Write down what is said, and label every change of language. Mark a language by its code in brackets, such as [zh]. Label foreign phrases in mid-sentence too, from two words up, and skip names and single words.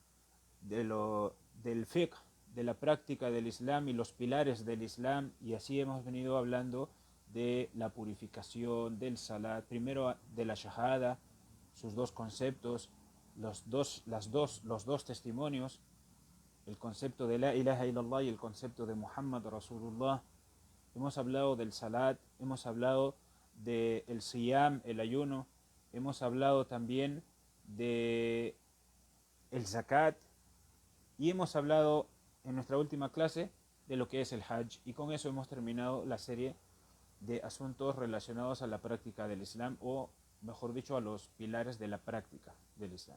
[es] fiqh, de la práctica del Islam y los pilares del Islam, y así hemos venido hablando de la purificación, del salat, primero de la shahada, sus dos conceptos, los dos testimonios, el concepto de [ar] لا إله إلا الله [es] y el concepto de [ar] محمد رسول الله. [es] Hemos hablado del salat, hemos hablado del siyam, el ayuno, hemos hablado también de el zakat, y hemos hablado en nuestra última clase de lo que es el Hajj, y con eso hemos terminado la serie de asuntos relacionados a la práctica del Islam, o mejor dicho, a los pilares de la práctica del Islam.